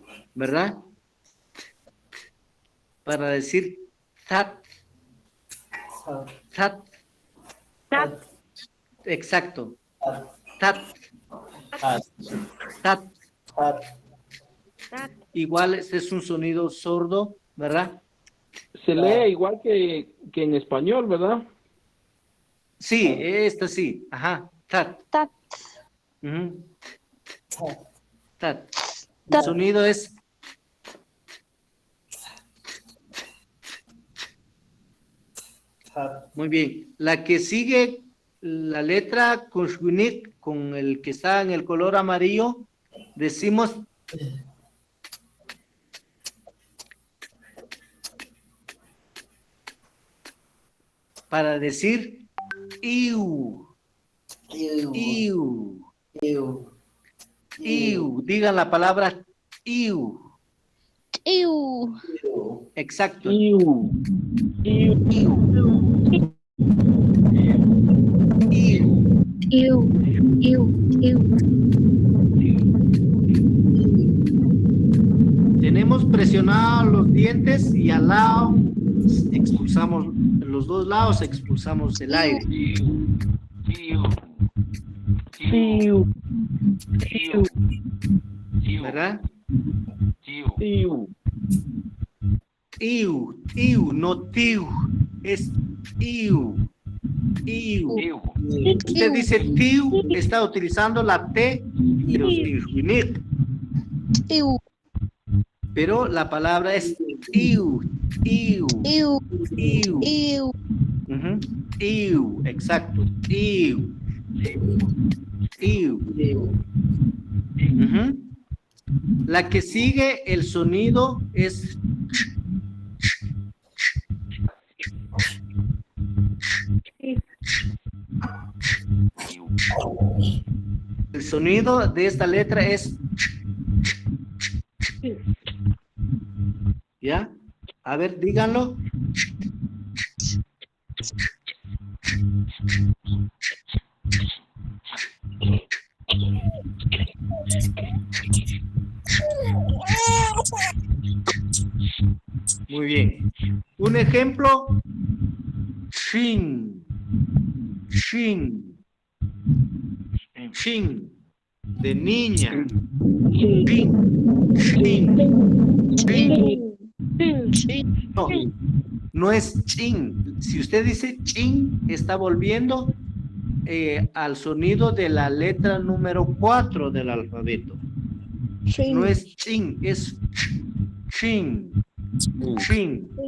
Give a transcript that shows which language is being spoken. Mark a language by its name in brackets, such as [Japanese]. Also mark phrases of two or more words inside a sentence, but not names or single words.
[Spanish] ¿verdad? Para decir tat. Tat. Tat. Exacto. Tat. Tat. Igual este es un sonido sordo, ¿verdad? Se lee igual que en español, ¿verdad? Sí, esta sí. Ajá. Tat. Tat. Ujú. Tat. El sonido es muy bien. La que sigue, la letra Konshwinik, con el que está en el color amarillo, decimos para decir iu. Iu. Iu. Digan la palabra iu. Iu. Exacto. Iu. Iu. Iu. Iu. Tenemos presionados los dientes y al lado expulsamos, en los dos lados expulsamos el aire. ¿Verdad? Iu. Iu, no tiu, es iu. Iu. Usted dice tiu, está utilizando la T de los Konshwinik, Iu. pero la palabra es iu, iu, Iu. iu. Iu. Ujú. Iu, exacto. Iu. Iu. Ujú. La que sigue, el sonido es el sonido de esta letra es ¿ya? A ver, díganlo. Muy bien. Un ejemplo. Shin. Shin. Shin. De niña. Shin. Shin. Shin. No, no es chin. Si usted dice chin, está volviendo al sonido de la letra número 4 del alfabeto. No es chin, es chin. Chin.